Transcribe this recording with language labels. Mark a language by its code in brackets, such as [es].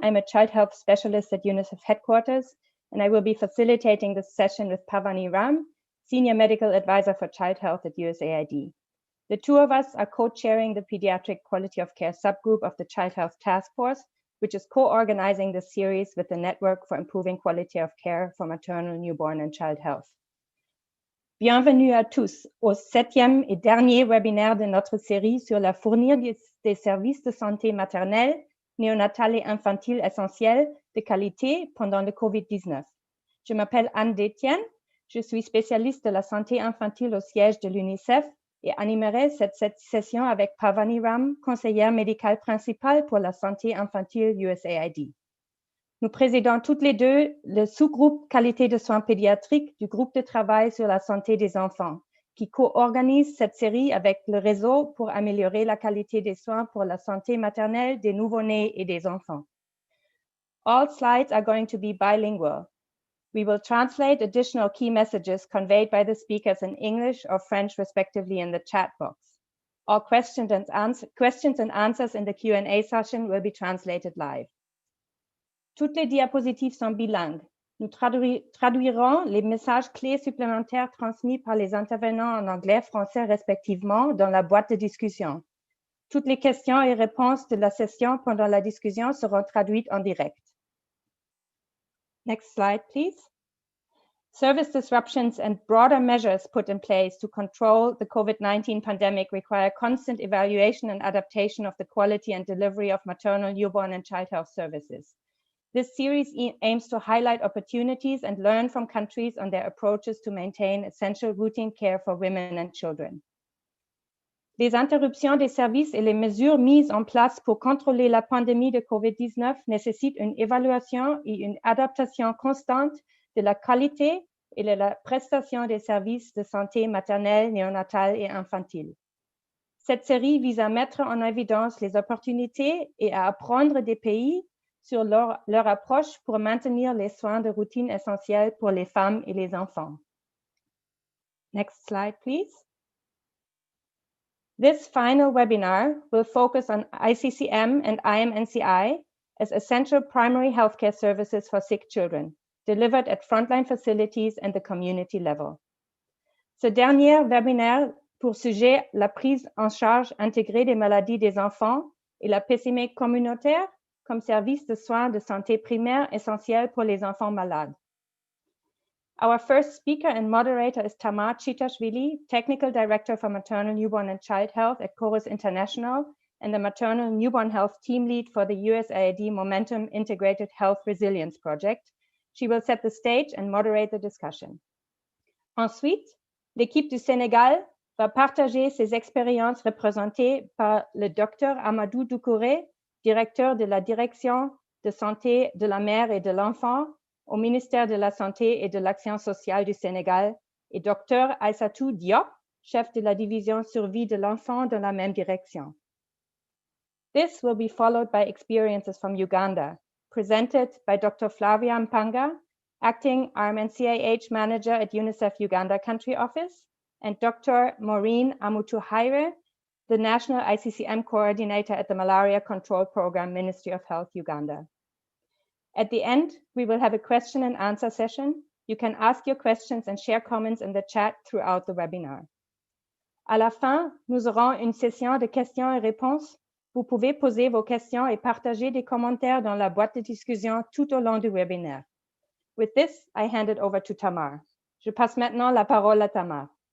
[en] I'm a child health specialist at UNICEF headquarters, and I will be facilitating this session with Pavani Ram, Senior Medical Advisor for Child Health at USAID. The two of us are co-chairing the Pediatric Quality of Care subgroup of the Child Health Task Force, which is co-organizing this series with the Network for Improving Quality of Care for Maternal, Newborn and Child Health. [fr] Bienvenue à tous au 7e et dernier webinaire de notre série sur la fournir des services de santé maternelle, néonatale et infantile essentiels de qualité pendant le COVID-19. Je m'appelle Anne Detjen, je suis spécialiste de la santé infantile au siège de l'UNICEF et animerai cette session avec Pavani Ram, conseillère médicale principale pour la santé infantile USAID. Nous présidons toutes les deux le sous-groupe Qualité de soins pédiatriques du groupe de travail sur la santé des enfants, qui co-organise cette série avec le Réseau pour améliorer la qualité des soins pour la santé maternelle des nouveau-nés et des enfants. [en] All slides are going to be bilingual. We will translate additional key messages conveyed by the speakers in English or French respectively in the chat box. All questions and answers in the Q&A session will be translated live. [fr] Toutes les diapositives sont bilingues. Nous traduirons les messages clés supplémentaires transmis par les intervenants en anglais et français respectivement dans la boîte de discussion. Toutes les questions et réponses de la session pendant la discussion seront traduites en direct. [en] Next slide, please. Service disruptions and broader measures put in place to control the COVID-19 pandemic require constant evaluation and adaptation of the quality and delivery of maternal, newborn, and child health services. This series aims to highlight opportunities and learn from countries on their approaches to maintain essential routine care for women and children. [fr] Les interruptions des services et les mesures mises en place pour contrôler la pandémie de COVID-19 nécessitent une évaluation et une adaptation constante de la qualité et de la prestation des services de santé maternelle, néonatale et infantile. Cette série vise à mettre en évidence les opportunités et à apprendre des pays sur leur approche pour maintenir les soins de routine essentiels pour les femmes et les enfants. [en] Next slide, please. This final webinar will focus on ICCM and IMNCI as essential primary healthcare services for sick children, delivered at frontline facilities and the community level. [fr] Ce dernier webinaire pour sujet la prise en charge intégrée des maladies des enfants et la PCM communautaire comme service de soins de santé primaire essentiel pour les enfants malades. [en] Our first speaker and moderator is Tamar Chitashvili, Technical Director for Maternal, Newborn and Child Health at Chorus International and the Maternal Newborn Health Team Lead for the USAID Momentum Integrated Health Resilience Project. She will set the stage and moderate the discussion. [fr] Ensuite, l'équipe du Sénégal va partager ses expériences représentées par le Dr Amadou Doucouré, directeur de la Direction de santé de la mère et de l'enfant au ministère de la Santé et de l'Action sociale du Sénégal, et Dr Aïssatou Diop, chef de la division survie de l'enfant dans la même direction. [en] This will be followed by experiences from Uganda, presented by Dr. Flavia Mpanga, acting RMNCAH manager at UNICEF Uganda Country Office, and Dr. Maureen Amutuhaire, the National ICCM Coordinator at the Malaria Control Program, Ministry of Health, Uganda. At the end, we will have a question and answer session. You can ask your questions and share comments in the chat throughout the webinar. [fr] À la fin, nous aurons une session de questions et réponses. Vous pouvez poser vos questions et partager des commentaires dans la boîte de discussion tout au long du webinaire. [en] With this, I hand it over to Tamar. [fr] Je passe maintenant la parole à Tamar.